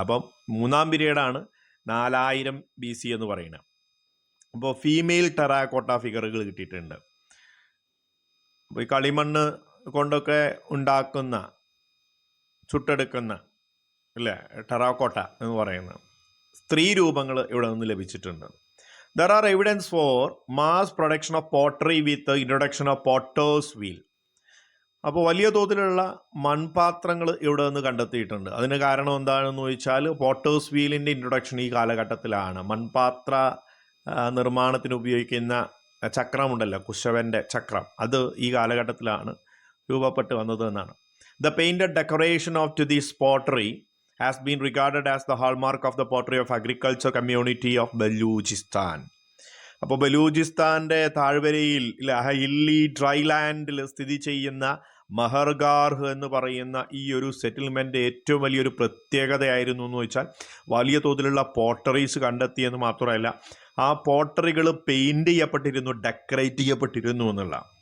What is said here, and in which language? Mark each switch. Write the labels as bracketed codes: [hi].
[ml] അപ്പം മൂന്നാം പീരിയഡാണ് 4000 BC എന്ന് പറയുന്നത്. അപ്പോൾ ഫീമെയിൽ ടെറാക്കോട്ട ഫിഗറുകൾ കിട്ടിയിട്ടുണ്ട്. അപ്പോൾ ഈ കളിമണ്ണ് കൊണ്ടൊക്കെ ഉണ്ടാക്കുന്ന, ചുട്ടെടുക്കുന്ന അല്ലേ ടെറാക്കോട്ട എന്ന് പറയുന്ന സ്ത്രീ രൂപങ്ങൾ ഇവിടെ നിന്ന് ലഭിച്ചിട്ടുണ്ട്. [en] There are evidence for mass production of pottery with the introduction of potter's wheel. [ml] അപ്പോൾ വലിയ തോതിലുള്ള മൺപാത്രങ്ങൾ ഇവിടെ നിന്ന് കണ്ടെത്തിയിട്ടുണ്ട്. അതിന് കാരണം എന്താണെന്ന് ചോദിച്ചാൽ പോട്ടേഴ്സ് വീലിൻ്റെ ഇൻട്രൊഡക്ഷൻ ഈ കാലഘട്ടത്തിലാണ്. മൺപാത്ര നിർമ്മാണത്തിന് ഉപയോഗിക്കുന്ന ചക്രമുണ്ടല്ലോ, കുശവൻ്റെ ചക്രം, അത് ഈ കാലഘട്ടത്തിലാണ് രൂപപ്പെട്ട് വന്നത് എന്നാണ്. [en] The painted decoration of to this pottery has been regarded as the hallmark of the pottery of agriculture community of Baluchistan. [ml] അപ്പോൾ ബലൂചിസ്ഥാൻ്റെ താഴ്വരയിൽ ഹില്ലി ഡ്രൈലാൻഡിൽ സ്ഥിതി ചെയ്യുന്ന മെഹർഗാർഹ് എന്ന് പറയുന്ന ഈ ഒരു സെറ്റിൽമെൻ്റ് ഏറ്റവും വലിയൊരു പ്രത്യേകതയായിരുന്നു എന്ന് വെച്ചാൽ വലിയ തോതിലുള്ള പോട്ടറീസ് കണ്ടെത്തിയെന്ന് മാത്രമല്ല, ആ പോട്ടറികൾ പെയിൻറ് ചെയ്യപ്പെട്ടിരുന്നു, ഡെക്കറേറ്റ് ചെയ്യപ്പെട്ടിരുന്നു എന്നുള്ള.